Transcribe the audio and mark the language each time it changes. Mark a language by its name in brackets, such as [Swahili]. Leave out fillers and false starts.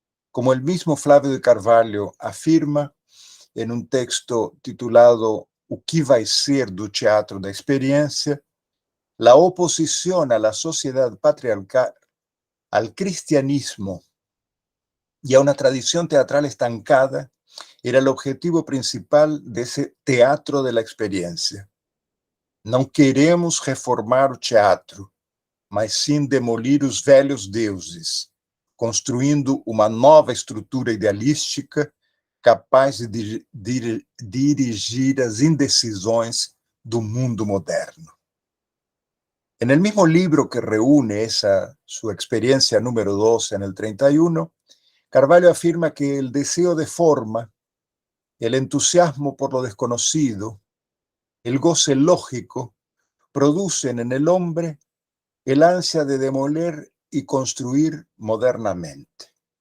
[Spanish] Como el mismo Flavio de Carvalho afirma en un texto titulado O que vai ser do teatro da experiência, la oposición a la sociedad patriarcal, al cristianismo y a una tradición teatral estancada era el objetivo principal de ese teatro de la experiencia. [Portuguese] Não queremos reformar o teatro, mas sim demolir os velhos deuses, construindo uma nova estrutura idealística capaz de dirigir as indecisões do mundo moderno. [Spanish] En el mismo libro que reúne su experiencia número 2 en el 31, Carvalho afirma que el deseo de forma, el entusiasmo por lo desconocido, el goce lógico, producen en el hombre el ansia de demoler y construir modernamente.